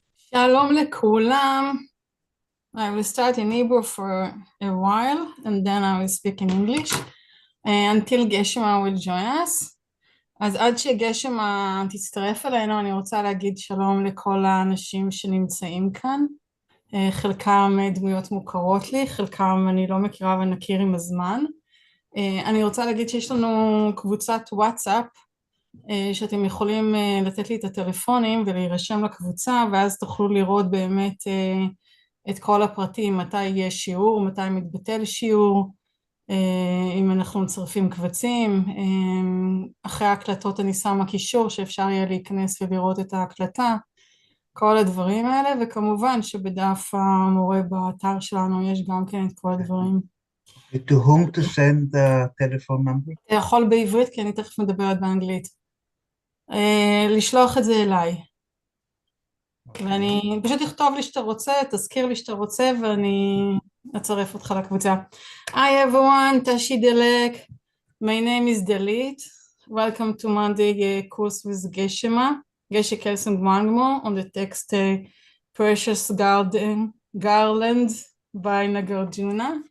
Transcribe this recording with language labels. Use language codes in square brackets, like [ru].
[en] Shalom [he] לכולם. [en] I will start in Hebrew for a while and then I will speak in English until גשמה will join us. [he] אז עד שגשמה תצטרף אלינו אני רוצה להגיד שלום לכל האנשים שנמצאים כאן. חלקם דמויות מוכרות לי, חלקם אני לא מכירה ונכיר עם הזמן. אני רוצה להגיד שיש לנו קבוצת וואטסאפ שאתם יכולים לתת לי את הטלפונים ולהירשם לקבוצה ואז תוכלו לראות באמת את כל הפרטים, מתי יש שיעור, מתי מתבטל שיעור, אם אנחנו מצרפים קבצים. אחרי ההקלטות אני שמה קישור שאפשר יהיה להיכנס ולראות את ההקלטה, כל הדברים האלה, וכמובן שבדף המורה באתר שלנו יש גם כן את כל הדברים. [en] To whom to send the telephone number? [he] אתה יכול בעברית כי אני תכף מדברת באנגלית. לשלוח את זה אליי. ואני פשוט אכתוב לי שאתה רוצה, תזכיר לי שאתה רוצה, ואני אצרף אותך לקבוצה. [en] Hi everyone, Tashi Delek. My name is Dalit. Welcome to Monday course with Geshe Kelsang Wangmo on the text Precious Garland by Nāgārjuna.